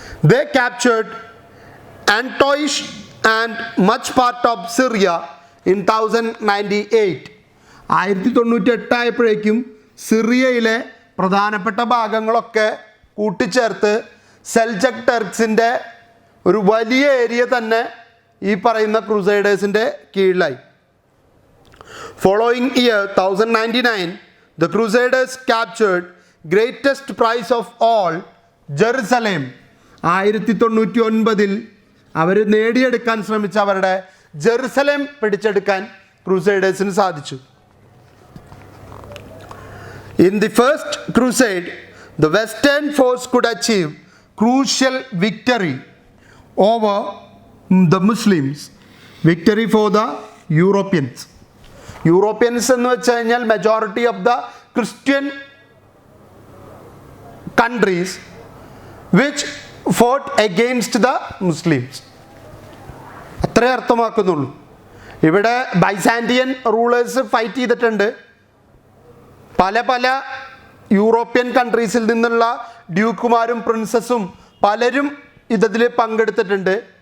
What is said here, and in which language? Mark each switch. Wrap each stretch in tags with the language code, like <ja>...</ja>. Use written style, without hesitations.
<en>They captured Antioch and much part of Syria in 1098.</en> <ml>1098 ആയപ്പോഴേക്കും സിറിയയിലെ പ്രധാനപ്പെട്ട ഭാഗങ്ങളൊക്കെ കൂട്ടിച്ചേർത്ത് സെൽജക് ടർക്സിൻ്റെ ഒരു വലിയ ഏരിയ തന്നെ ഈ പറയുന്ന ക്രൂസൈഡേഴ്സിൻ്റെ കീഴിലായി.</ml> <en>Following year 1099 the Crusaders captured greatest prize of all, Jerusalem.</en> <ml>1099 അവർ നേടിയെടുക്കാൻ ശ്രമിച്ച അവരുടെ ജെറുസലേം പിടിച്ചെടുക്കാൻ ക്രൂസൈഡേഴ്സിന് സാധിച്ചു.</ml> <en>In the first crusade, the Western force could achieve crucial victory over the Muslims, victory for the Europeans.</en> <ml>Europeans എന്ന് വെച്ച് കഴിഞ്ഞാൽ</ml> <en>majority of the Christian countries which fought against the Muslims,</en> <ml>അത്രേ അർത്ഥമാക്കുന്നുള്ളൂ. ഇവിടെ ബൈസാൻഡിയൻ റൂളേഴ്സ് ഫൈറ്റ് ചെയ്തിട്ടുണ്ട്. പല പല European കൺട്രീസിൽ നിന്നുള്ള ഡ്യൂക്കുമാരും പ്രിൻസസും പലരും ഇതിൽ പങ്കെടുത്തിട്ടുണ്ട്.</ml>